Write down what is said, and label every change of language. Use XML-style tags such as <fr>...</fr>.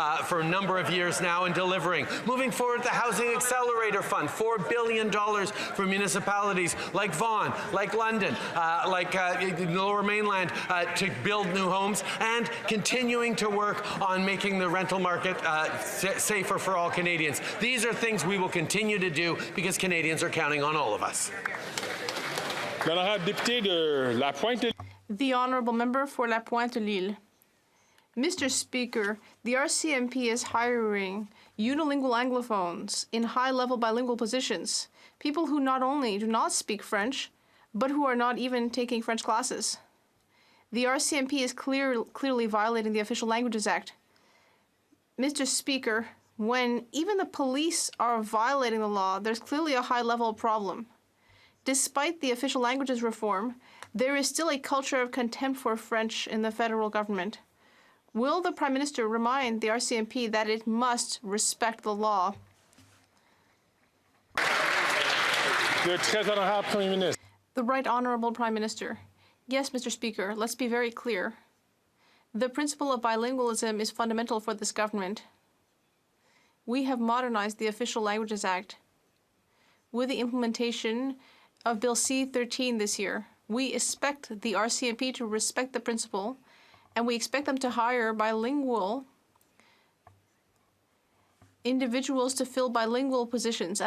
<en>for a number of years now and delivering, moving forward the Housing Accelerator Fund, $4 billion for municipalities like Vaughan, like London, like the Lower Mainland to build new homes, and continuing to work on making the rental market safer for all Canadians. These are things we will continue to do because Canadians are counting on all of us.</en> <fr>L'honorable député de La Pointe.</fr> <en>The Honourable Member for La Pointe-Lille. Mr. Speaker, the RCMP is hiring unilingual Anglophones in high-level bilingual positions, people who not only do not speak French, but who are not even taking French classes. The RCMP is clearly violating the Official Languages Act. Mr. Speaker, when even the police are violating the law, there's clearly a high-level problem. Despite the official languages reform, there is still a culture of contempt for French in the federal government. Will the Prime Minister remind the RCMP that it must respect the law?</en> <fr>Le très honorable Premier ministre.</fr> <en>The Right Honourable Prime Minister. Yes, Mr. Speaker, let's be very clear. The principle of bilingualism is fundamental for this government. We have modernized the Official Languages Act. With the implementation of Bill C-13 this year, we expect the RCMP to respect the principle, and we expect them to hire bilingual individuals to fill bilingual positions.</en>